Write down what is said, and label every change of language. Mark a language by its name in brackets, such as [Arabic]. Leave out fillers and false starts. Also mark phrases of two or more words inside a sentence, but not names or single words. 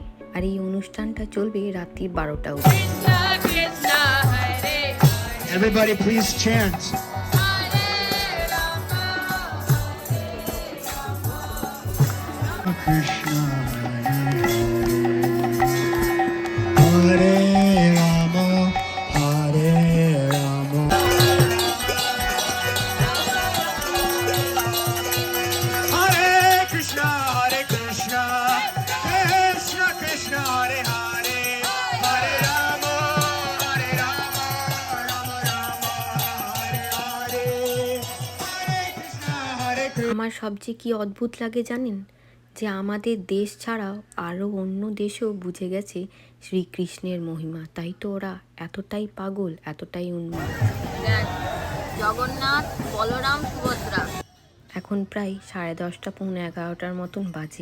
[Bangla] আর এই অনুষ্ঠানটা চলবে রাত্রি 12টা অবধি। [English] Everybody please chant. [Sanskrit] Krishna Hare Rama Hare Rama Hare Krishna Hare Krishna Krishna Krishna Hare Hare Hare Rama Hare Rama Rama Rama Hare Hare Hare Krishna Hare Krishna [Bangla] আমার সবচেয়ে কি অদ্ভুত লাগে জানেন, যে আমাদের দেশ ছাড়াও আরও অন্য দেশেও বুঝে গেছে শ্রীকৃষ্ণের মহিমা, তাই তো ওরা এতটাই পাগল, এতটাই উন্মাদ। জগন্নাথ, বলরাম, সুভদ্রা। এখন প্রায় 10:30 পৌনে 11টার মতন বাজে।